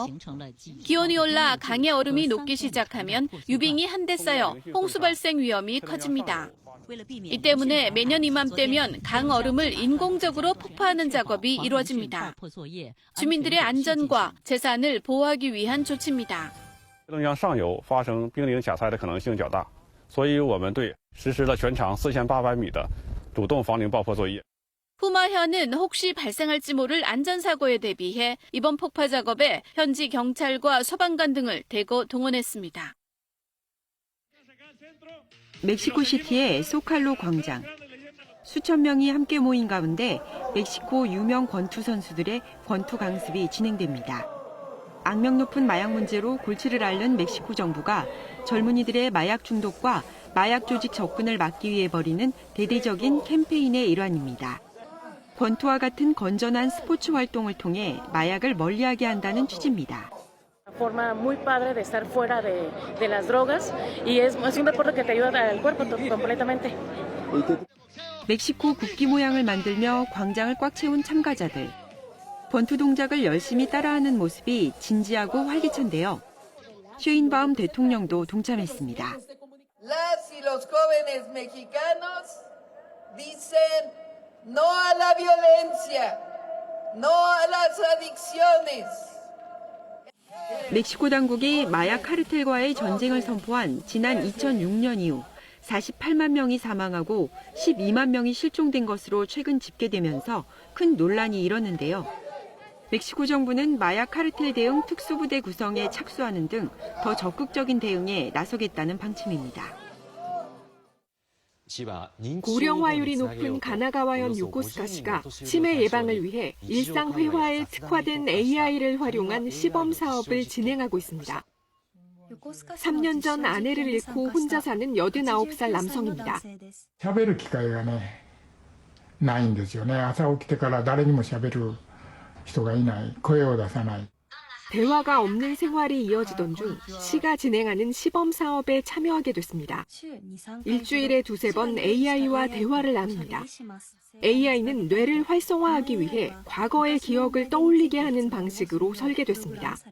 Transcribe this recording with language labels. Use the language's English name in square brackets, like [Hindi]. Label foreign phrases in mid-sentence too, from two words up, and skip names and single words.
[Korean] 기온이 올라 강의 얼음이 녹기 시작하면 유빙이 한데 쌓여 홍수 발생 위험이 커집니다. 이 때문에 매년 이맘때면 강 얼음을 인공적으로 폭파하는 작업이 이루어집니다. 주민들의 안전과 재산을 보호하기 위한 조치입니다. [Chinese] 黑龙江上游发生冰凌假灾的可能性较大，所以我们队实施了全长4800米的主动防凌爆破作业。 [Korean] 후마현은 혹시 발생할지 모를 안전사고에 대비해 이번 폭파 작업에 현지 경찰과 소방관 등을 대거 동원했습니다. 멕시코시티의 소칼로 광장. 수천 명이 함께 모인 가운데 멕시코 유명 권투 선수들의 권투 강습이 진행됩니다. 악명 높은 마약 문제로 골치를 앓는 멕시코 정부가 젊은이들의 마약 중독과 마약 조직 접근을 막기 위해 벌이는 대대적인 캠페인의 일환입니다. 권투와 같은 건전한 스포츠 활동을 통해 마약을 멀리하게 한다는 취지입니다. [Spanish] forma muy padre de estar fuera de las drogas y es un deporte que te ayuda al cuerpo completamente. [Korean] 멕시코 국기 모양을 만들며 광장을 꽉 채운 참가자들. 권투 동작을 열심히 따라하는 모습이 진지하고 활기찬데요. 쉐인바움 대통령도 동참했습니다. [Spanish] Las y los jóvenes mexicanos dicen no a la violencia, no a las adicciones. [Korean] 멕시코 당국이 마약 카르텔과의 전쟁을 선포한 지난 2006년 이후 48만 명이 사망하고 12만 명이 실종된 것으로 최근 집계되면서 큰 논란이 일었는데요. 멕시코 정부는 마약 카르텔 대응 특수부대 구성에 착수하는 등 더 적극적인 대응에 나서겠다는 방침입니다. 고령화율이 높은 가나가와현 요코스카 시가 치매 예방을 위해 일상 회화에 특화된 AI를 활용한 시범 사업을 진행하고 있습니다. 3년 전 아내를 잃고 혼자 사는 89살 남성입니다. [Japanese] 喋る機会がね、ないんですよね。朝起きてから誰にも喋る人がいない、声を出さない。 [Korean] 대화가 없는 생활이 이어지던 중 시가 진행하는 시범 사업에 참여하게 됐습니다. 일주일에 2-3번 AI와 대화를 나눕니다. AI는 뇌를 활성화하기 위해 과거의 기억을 떠올리게 하는 방식으로 설계됐습니다.